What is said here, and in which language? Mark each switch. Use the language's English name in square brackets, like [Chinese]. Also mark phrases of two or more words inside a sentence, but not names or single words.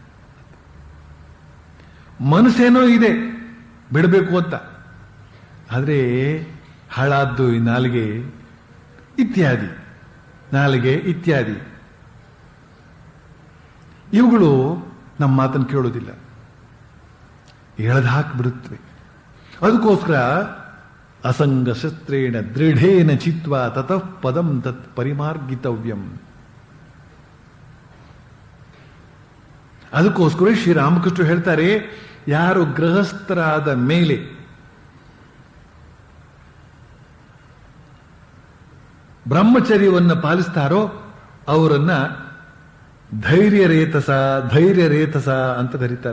[Kannada] ಮನಸ್ಸೇನೋ ಇದೆ ಬಿಡಬೇಕು ಅಂತ, ಆದರೆ ಹಾಳಾದ್ದು ಈ ನಾಲಿಗೆ ಇತ್ಯಾದಿ ಇವುಗಳು ನಮ್ಮ ಮಾತನ್ನು ಕೇಳೋದಿಲ್ಲ, ಎಳೆದು ಹಾಕಿಬಿಡುತ್ತವೆ. [Sanskrit] ಅದಕ್ಕೋಸ್ಕರ ಅಸಂಗ ಶಸ್ತ್ರೇಣ ದೃಢೇನ ಚಿತ್ವ ತತಃ ಪದಂ ತತ್ ಪರಿಮಾರ್ಗಿತವ್ಯಂ. [Kannada] ಅದಕ್ಕೋಸ್ಕರ ಶ್ರೀರಾಮಕೃಷ್ಣ ಹೇಳ್ತಾರೆ, ಯಾರು ಗೃಹಸ್ಥರಾದ ಮೇಲೆ ಬ್ರಹ್ಮಚರ್ಯವನ್ನು ಪಾಲಿಸ್ತಾರೋ ಅವರನ್ನ [Sanskrit] ಧೈರ್ಯ ರೇತಸ [Kannada] ಅಂತ ಕರೀತಾರೆ.